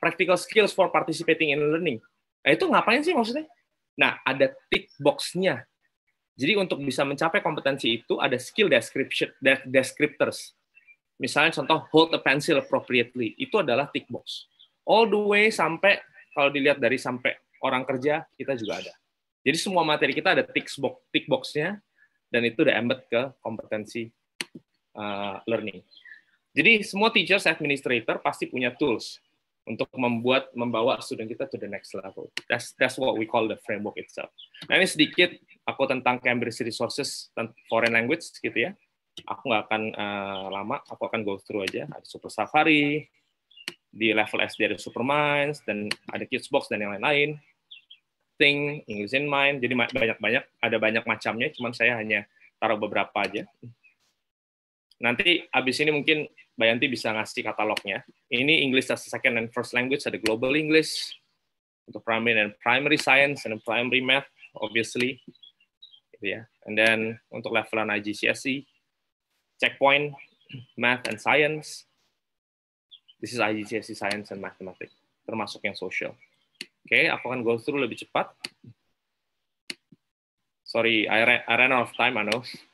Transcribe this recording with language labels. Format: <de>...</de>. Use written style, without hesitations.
<en>Practical skills for participating in learning.</en> <id>Nah, itu ngapain sih maksudnya? Nah, ada tick box-nya. Jadi untuk bisa mencapai kompetensi itu ada skill descriptors. Misalnya contoh</id> <en>hold a pencil appropriately,</en> <id>itu adalah tick box.</id> <en>All the way</en> <id>sampai kalau dilihat dari sampai orang kerja kita juga ada. Jadi semua materi kita ada tick box-nya dan itu udah embed ke kompetensi learning. Jadi semua teachers, administrator pasti punya tools untuk membawa student kita</id> <en>to the next level. That's what we call the framework itself.</en> <id>Nah, ini sedikit aku tentang Cambridge Resources Foreign Language gitu ya. Aku nggak akan lama, aku akan</id> <en>go through</en> <id>aja. Ada Super Safari, di level SD ada Super Minds, dan ada Kids Box dan yang lain-lain. Think, English in Mind, jadi ada banyak macamnya, cuman saya hanya taruh beberapa aja. Nanti abis ini mungkin Mbak Yanti bisa ngasih katalognya.</id> <en>Ini English as a second and first language, ada Global English,</en> <id>untuk</id> <en>primary science and primary math, obviously.</en> <id>Gitu ya.</id> <en>And then</en> <id>untuk levelan</id> <en>IGCSE, checkpoint, math and science. This is IGCSE science and mathematics,</en> <id>termasuk yang</id> <en>social.</en> <id>Oke, aku akan</id> <en>go through</en> <id>lebih cepat.</id> <en>Sorry, I ran out of time, I know.</en>